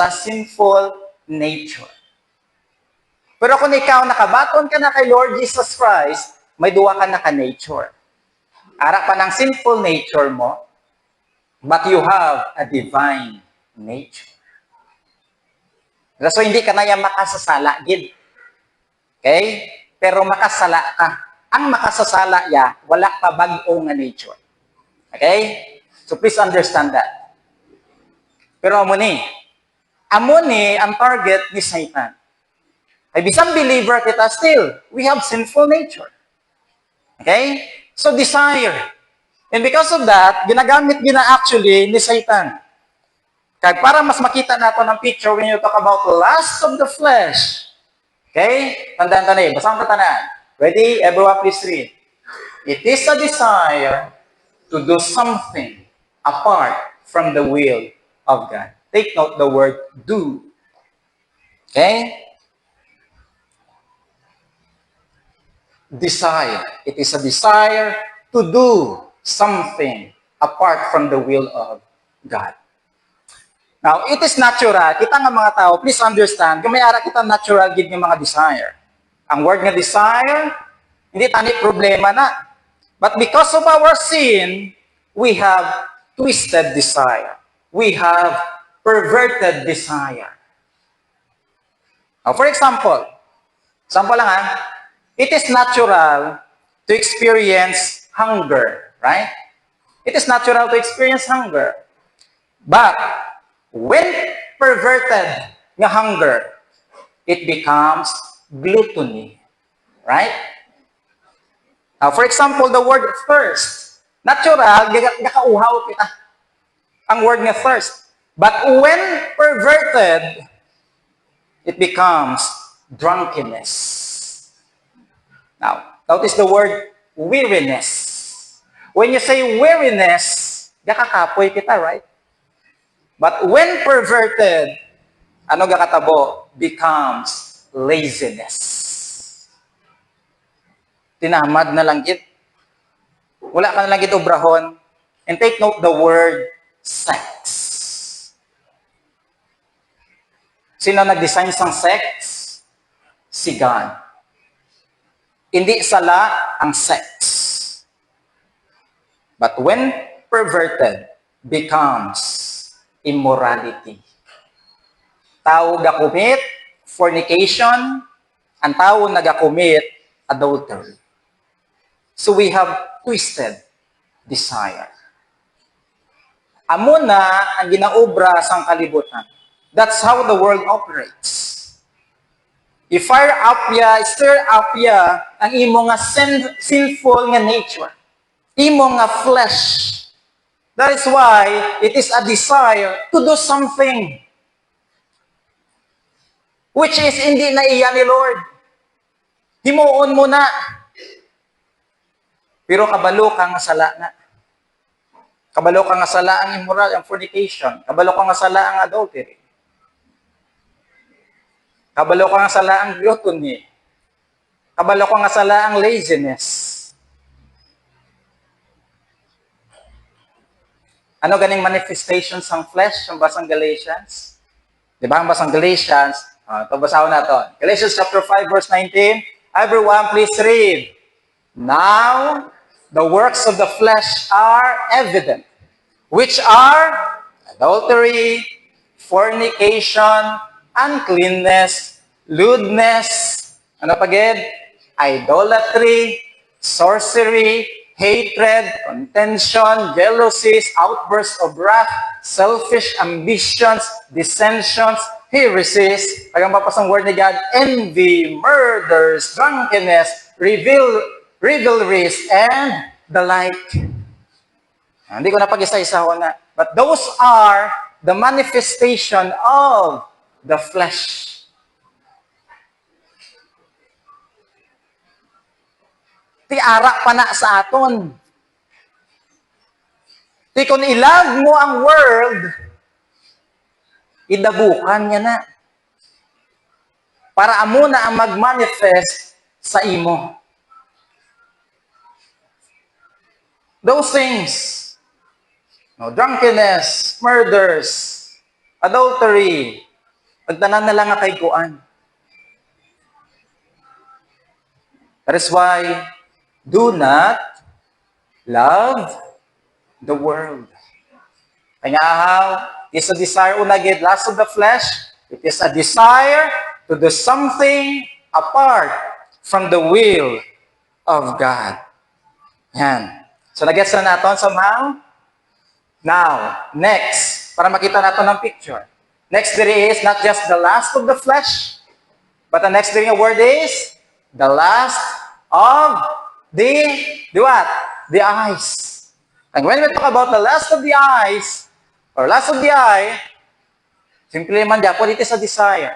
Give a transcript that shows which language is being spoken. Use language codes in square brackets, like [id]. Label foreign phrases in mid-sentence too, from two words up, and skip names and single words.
[hil] Ano na sa sinful nature. Pero kung ikaw nakabaton ka na kay Lord Jesus Christ, may duwa ka na ka-nature. Ara pa ng sinful nature mo, [en] but you have a divine nature. So, [hil] hindi ka na yan makasasala, gid. Okay? Pero makasala ka. Ang makasasala ya, wala pa bag-o nga nature. Okay? [en] So, please understand that. [hil] Pero amo ni ang target ni Satan. Ay bisan believer kita still, [en] we have sinful nature. Okay? So, desire. And because of that, [hil] ginagamit actually ni Satan. Kaya para mas makita nato ng picture [en] when you talk about lust of the flesh. [hil] Okay? Tandaan tayo. Basang katanan. [en] Ready? Everyone please read. It is a desire to do something apart from the will of God. Take note the word do. Okay? Desire. It is a desire to do something apart from the will of God. Now, it is natural. [hil] Kita nga mga tao, [en] please understand, [hil] kung may ara kita natural gid ng mga desire. Ang word nga desire, hindi tani problema na. [en] But because of our sin, we have twisted desire. We have perverted desire. Now, for example lang it is natural to experience hunger, right? It is natural to experience hunger. But, when perverted nga hunger, it becomes gluttony. Right? Now, for example, the word thirst. Natural, [hil] gakauhaw kita. [en] Ang word nga thirst. But when perverted, it becomes drunkenness. Now, notice the word weariness. When you say weariness, gakakapoy kita, right? But when perverted, [hil] ano gakatabo? [en] Becomes laziness. [hil] Tinamad na lang gid. Wala ka na lang gid obrahon. [en] And take note the word sex. [hil] Sino nag-design sang sex? Si God. Hindi sala ang sex. [en] But when perverted, becomes immorality. [hil] Tao gakumit fornication, ang tao nagakumit adultery. [en] So we have twisted desire. [hil] Amo na ang ginaobra sang kalibutan. [en] That's how the world operates. [hil] I-fire up ya, [en] stir up [hil] ya ang imo nga sinful nga nature. Imo nga flesh. [en] That is why it is a desire to do something which is [hil] hindi na iya ni Lord. Himuon mo na. Pero kabalo ka nga sala na. Kabalo ka nga sala ang immoral, ang fornication. Kabalo ka nga sala ang adultery. Kabalo ka nga sala ang gluttony. Kabalo ka nga sala ang laziness. Ano ganing manifestations ng flesh? Ang basang Galatians? Di ba ang basang Galatians? [tl] Ito basahin na ito. [en] Galatians chapter 5 verse 19. Everyone please read. Now, the works of the flesh are evident, which are adultery, fornication, uncleanness, lewdness, [hil] ano pa gid? [en] Idolatry, sorcery, hatred, contention, jealousies, outbursts of wrath, selfish ambitions, dissensions, heresies, [hil] tagang papasang word ni God, [en] envy, murders, drunkenness, rivalries, and the like. [hil] Hindi ko na pag-isa-isaho na. [en] But those are the manifestation of the flesh. [hil] Ti ara pa na sa aton. Ti kung ilag mo ang world, idabukan niya na. Para amo na ang mag-manifest sa imo. [en] Those things, drunkenness, murders, adultery, [hil] pagtanan na lang nga kay kuan. [en] That is why, do not love the world. [hil] Kaya how? [en] It is a desire, unagid, lust of the flesh. It is a desire to do something apart from the will of God. [hil] Yan. [tl] So, nag-gets na natin somehow? [en] Now, next, [tl] para makita natin ng picture. [en] Next there is not just the lust of the flesh, but the next there word is the lust of the what? The eyes. And when we talk about the lust of the eyes, or lust of the eye, simply man po, it is a desire.